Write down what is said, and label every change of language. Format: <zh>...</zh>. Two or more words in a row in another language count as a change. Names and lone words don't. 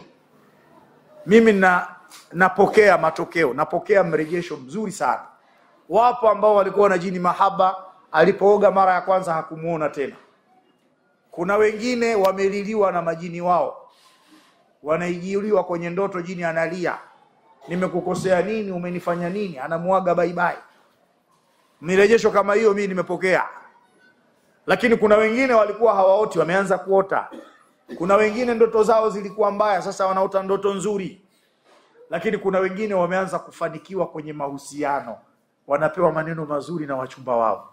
<sw>Mimi napokea matokeo, napokea mrejesho mzuri sana. Wapo ambao walikuwa na jini mahaba, alipooga mara ya kwanza hakumuona tena. Kuna wengine wameliliwa na majini wao, wanaijiuliwa kwenye ndoto, jini analia, nimekukosea nini, umenifanya nini, anamuaga</sw> <en>bye bye.</en> <sw>Mirejesho kama hiyo mimi nimepokea. Lakini kuna wengine walikuwa hawaoti, wameanza kuota. Kuna wengine ndoto zao zilikuwa mbaya, sasa wanaota ndoto nzuri. Lakini kuna wengine wameanza kufanikiwa kwenye mahusiano, wanapewa maneno mazuri na wachumba wao.</sw>